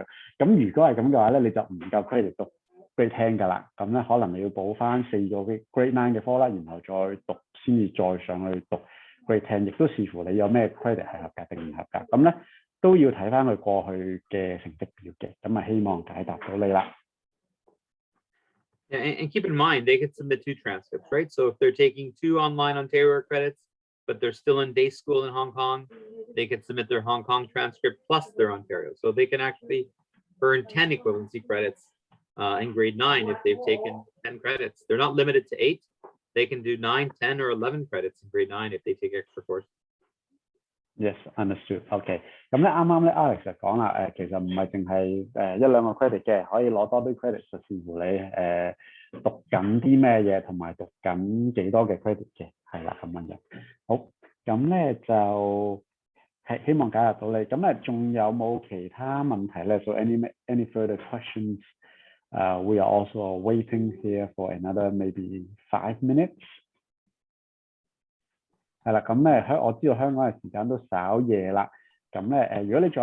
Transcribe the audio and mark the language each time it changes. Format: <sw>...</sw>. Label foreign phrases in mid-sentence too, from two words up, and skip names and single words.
<yue>咁如果係咁嘅話咧，你就唔夠 credit 讀 grade 10㗎啦。咁咧可能你要補翻4個 grade 9嘅科啦，然後再讀先至再上去讀 grade 10，亦都視乎你有咩 credit 係合格定唔合格。咁咧都要睇翻佢過去嘅成績表嘅。咁啊希望解答到你啦。</yue> <en>Yeah, and keep in mind, they could submit 2 transcripts, right? So if they're taking 2 online Ontario credits, but they're still in day school in Hong Kong, they could submit their Hong Kong transcript plus their Ontario. So they can actually earn 10 equivalency credits in grade 9 if they've taken 10 credits. They're not limited to 8. They can do 9, 10, or 11 credits in grade 9 if they take extra courses. Yes, understood.</en> <yue>OK， 咁咧啱啱咧 Alex 就講啦，其實唔係淨係1、2個 credit 嘅，可以攞多啲 credit，就視乎你讀緊啲咩嘢，同埋讀緊幾多嘅 credit 嘅，係啦咁樣嘅。好，咁咧就係希望解答到你。咁咧仲有冇其他問題咧？</yue> <en>So any further questions? We are also waiting here for another maybe 5 minutes.</en> <yue>係啦，咁咧我知道香港嘅時間都稍夜啦，咁咧如果你仲</yue>